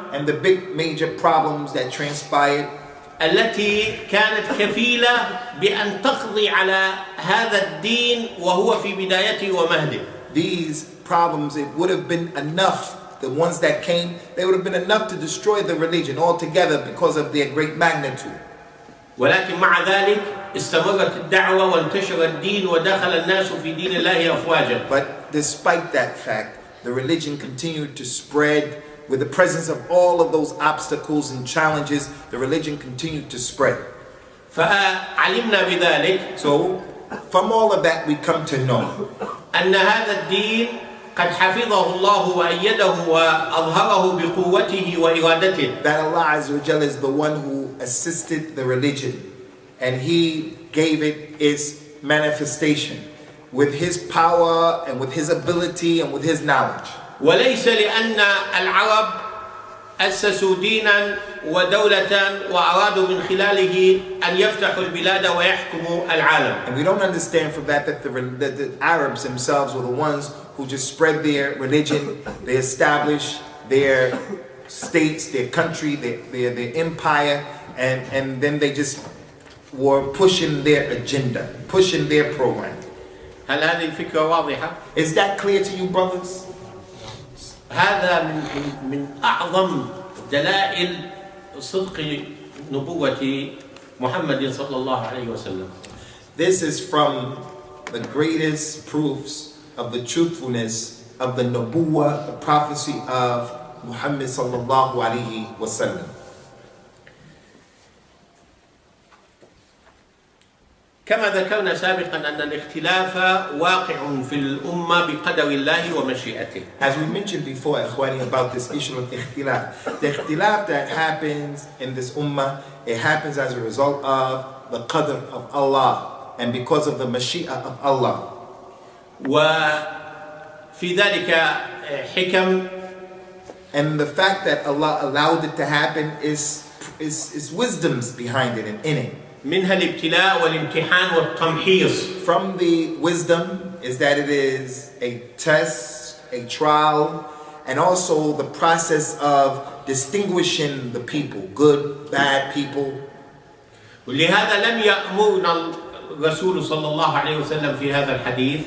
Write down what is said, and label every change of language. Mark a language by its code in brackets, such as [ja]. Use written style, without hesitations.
[en] and the big major problems that transpired [ar] التي كانت كفيلة بأن تقضي على هذا الدين وهو في بدايته ومهده. [en] These problems, it would have been enough, the ones that came, they would have been enough to destroy the religion altogether because of their great magnitude. [ar] ولكن مع ذلك استمرت الدعوة وانتشر الدين ودخل الناس في دين الله أفواجا. [en] But despite that fact, the religion continued to spread. With the presence of all of those obstacles and challenges, the religion continued to spread. [ar] فعلمنا بذلك. [en] So, from all of that, we come to know [ar] أن هذا الدين قد حفظه الله وأيده وأظهره بقوته وإرادته. [en] that Allah Azza wa Jalla is the one who assisted the religion and He gave it its manifestation with His power and with His ability and with His knowledge. [ar] وليس لأن العرب أسسوا دينا ودولة وأرادوا من خلاله أن يفتحوا البلاد ويحكموا العالم. [en] And we don't understand from that the Arabs themselves were the ones who just spread their religion, they established their states, their country, their empire, and then they just were pushing their agenda, pushing their program. [ar] هل هذه الفكرة واضحة؟ [en] Is that clear to you, brothers? [ar] هذا من أعظم دلائل صدق نبوة محمد صلى الله عليه وسلم. [en] This is from the greatest proofs of the truthfulness of the nubuwah, the prophecy of Muhammed sallallahu alayhi wa sallam. [ar] كما ذكرنا سابقا أن الاختلاف واقع في الأمة بقدر الله ومشيئته. [en] As we mentioned before, Ikhwani, about this issue of ikhtilaf. The ikhtilaf that happens in this ummah, it happens as a result of the qadr of Allah and because of the mashi'ah of Allah. [ar] وفي ذلك حكم. [en] And the fact that Allah allowed it to happen is wisdoms behind it and in it. [ar] منها الابتلاء والامتحان والتمحيص. [en] From the wisdom is that it is a test, a trial, and also the process of distinguishing the people, good, bad people. [ar] ولهذا لم يأمرنا الرسول صلى الله عليه وسلم في هذا الحديث.